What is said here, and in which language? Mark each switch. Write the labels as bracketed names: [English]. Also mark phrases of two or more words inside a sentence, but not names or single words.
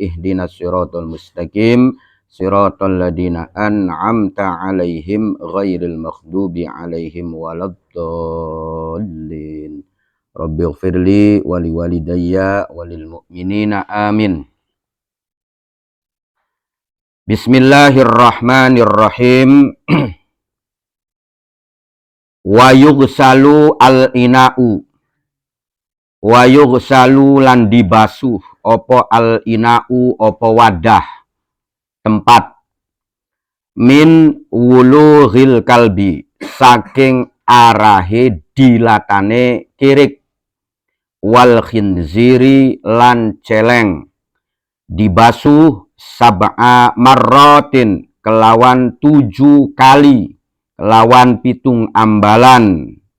[Arabic] اهدنا الصراط المستقيم صراط الذين أنعمت عليهم غير المغضوب عليهم ولا الضالين. رب اغفر لي ولوالدي وللمؤمنين آمين. بسم الله الرحمن الرحيم. ويغسل الإناء ويغسل [Javanese] lan dibasuh opo al-ina'u opo wadah tempat [Arabic] من ولوغ الكلب [Javanese] saking arahe dilatane kirik [Arabic] والخنزير [Javanese] lan celeng dibasuh [Arabic] سبع مرات [Javanese] kelawan 7 kali lawan pitung ambalan.